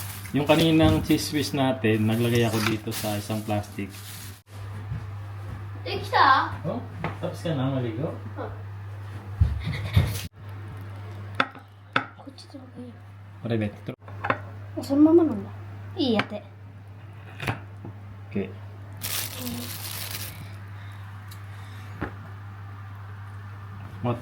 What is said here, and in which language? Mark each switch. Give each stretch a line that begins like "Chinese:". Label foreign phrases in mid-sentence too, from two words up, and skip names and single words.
Filipino: Yung kaninang cheese whiz natin, naglagay ako dito sa isang plastic.
Japanese: できた
Filipino: Oh, tapos ka na maligo?
Japanese: こっちの方がいいよ Corretto. そのままなんだいいやって。 Okay. Moto.